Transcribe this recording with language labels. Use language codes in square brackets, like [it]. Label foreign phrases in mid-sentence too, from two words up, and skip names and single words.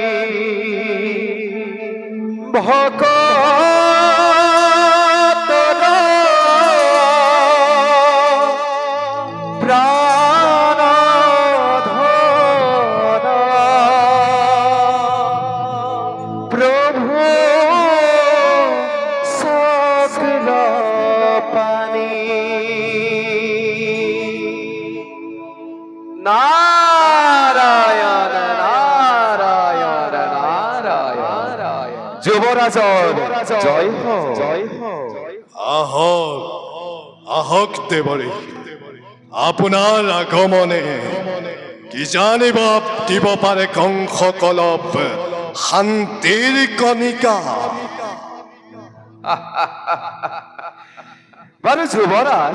[as] ভকতর প্রভু সকল পানি নারায়ণ নারায়ণ নারায়ণ যুবরাজর জয় হোক জয় হোক। আহক দেৱঋষি, আপোনাৰ আগমনে কি জানিব দিব পাৰে কংসকলক শান্তিৰ কণিকা। বাৰু যুবৰাজ